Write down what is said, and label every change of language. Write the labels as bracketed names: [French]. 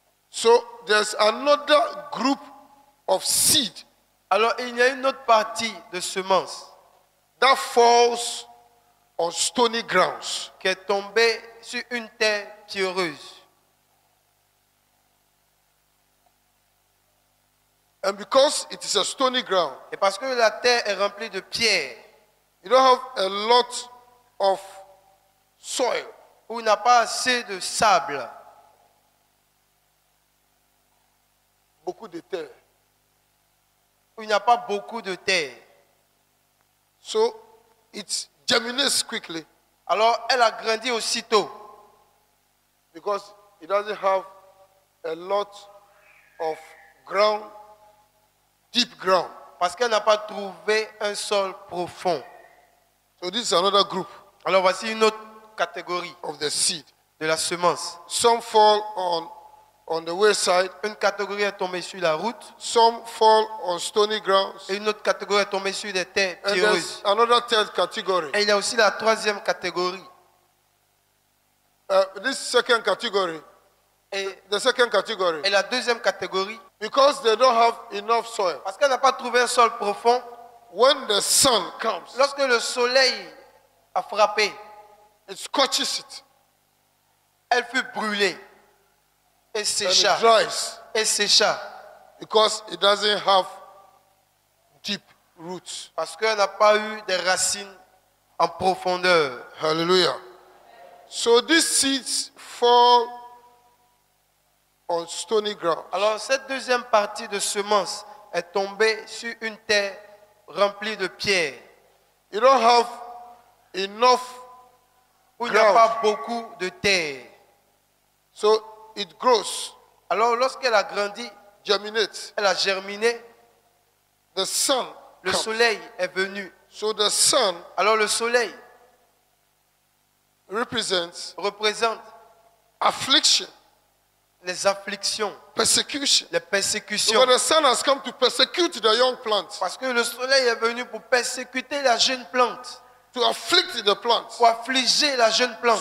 [English] So there's another group of seed [French] Alors, il y a une autre partie de semences [English] that falls on stony grounds. [French] qui est tombée sur une terre pierreuse. [English] And because it is a stony ground, [French] Et parce que la terre est remplie de pierres, [English] you don't have a lot of soil. [French] où il n'y a pas assez de sable, Beaucoup de terre. où il n'y a pas beaucoup de terre. [English] So it germinates quickly [French] Alors, elle a grandi aussitôt. [English] because it doesn't have a lot of ground, deep ground. [French] Parce qu'elle n'a pas trouvé un sol profond. [English] So this is another group [French] Alors, voici une autre catégorie [English] of the seed. [French] de la semence. [English] Some fall on the wayside, [French] Une catégorie est tombée sur la route [English] some fall on stony grounds, [French] et une autre catégorie est tombée sur des terres [English] and there's [French] pierreuses. [English] another third category. [French] Et il y a aussi la troisième catégorie. [English] This second category, The second category. [French] Et la deuxième catégorie, [English] Because they don't have enough soil. [French] parce qu'elle n'a pas trouvé un sol profond, [English] When the sun comes, [French] lorsque le soleil a frappé, [English] it scorches it [French] elle fut brûlée et [English] and [French] sécha. [English] it dries [French] Et sécha. [English] because it doesn't have deep roots. [French] Parce qu'elle n'a pas eu des racines en profondeur. Hallelujah. [English] So these seeds fall on stony ground. [French] Alors cette deuxième partie de semence est tombée sur une terre remplie de pierres, [English] You don't have enough, [French] où il n'y a [English] ground. [French] pas beaucoup de terre. [English] so it grows, [French] Alors lorsqu'elle a grandi, [English] germinates. [French] elle a germiné, [English] The sun [French] le [English] comes. [French] soleil est venu. [English] So the sun [French] Alors le soleil [English] represents [French] représente [English] affliction, [French] les afflictions, [English] persecution. [French] les persécutions. [English] Because the sun has come to persecute the young plant, [French] Parce que le soleil est venu pour persécuter la jeune plante, [English] to afflict the plant. [French] pour affliger la jeune plante.